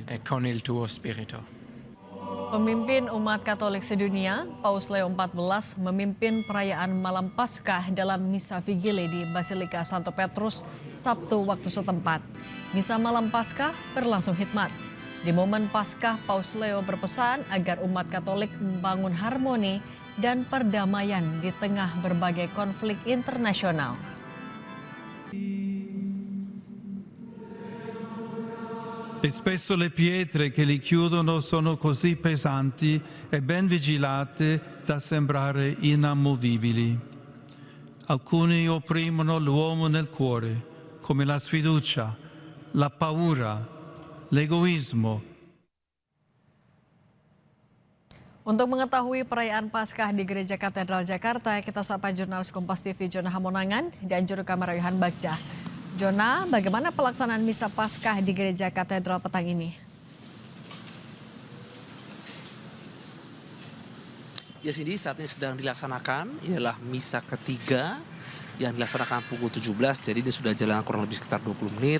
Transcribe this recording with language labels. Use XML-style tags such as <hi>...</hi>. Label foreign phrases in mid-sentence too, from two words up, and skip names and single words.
<it>E con il tuo spirito.</it> <id>Pemimpin umat Katolik sedunia, Paus Leo XIV memimpin perayaan Malam Paskah dalam Misa Vigili di Basilika Santo Petrus, Sabtu waktu setempat. Misa Malam Paskah berlangsung hikmat. Di momen Paskah, Paus Leo berpesan agar umat Katolik membangun harmoni dan perdamaian di tengah berbagai konflik internasional.</id> <it>E spesso le pietre che li chiudono sono così pesanti e ben vigilate da sembrare inamovibili. Alcuni opprimono l'uomo nel cuore, come la sfiducia, la paura, l'egoismo.</it> <id>Untuk mengetahui perayaan Paskah di Gereja Katedral Jakarta, kita sapa jurnalis Kompas TV Jona Hamonangan dan juru kamera Yohan Bagja. Jona, bagaimana pelaksanaan Misa Paskah di Gereja Katedral petang ini? Ya Cindy, saat ini sedang dilaksanakan, inilah Misa ketiga yang dilaksanakan pukul 17, jadi ini sudah jalan kurang lebih sekitar 20 menit.</id>